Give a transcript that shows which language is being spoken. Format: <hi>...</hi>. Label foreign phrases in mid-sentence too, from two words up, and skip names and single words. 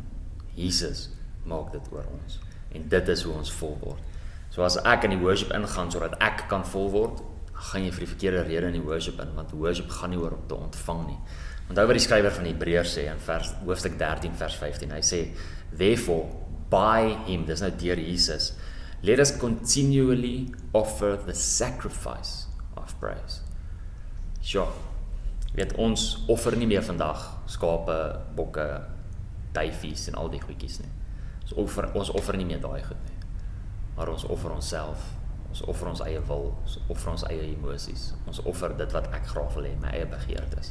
<af>Jesus maak dit oor ons. En dit is hoe ons vol word. So as ek in die worship ingaan, sodat ek kan vol word, gaan jy vir die verkeerde rede in die worship in, want worship gaan nie oor om te ontvang nie. Onthou wat die skrywer van Hebreërs sê in hoofstuk 13 vers 15. Hy sê,</af> <en>therefore, by him,</en> <af>dis nou deur Jesus,</af> <en>let us continually offer the sacrifice of praise.</en> <af>Sure, weet ons offer nie meer vandag skape, bokke, duifies en al die goedjies nie. Ons offer nie meer daai goed nie, maar ons offer onsself. Ons offer ons eie wil, ons offer ons eie emosies, ons offer dit wat ek graag wil hê, my eie begeertes.</af>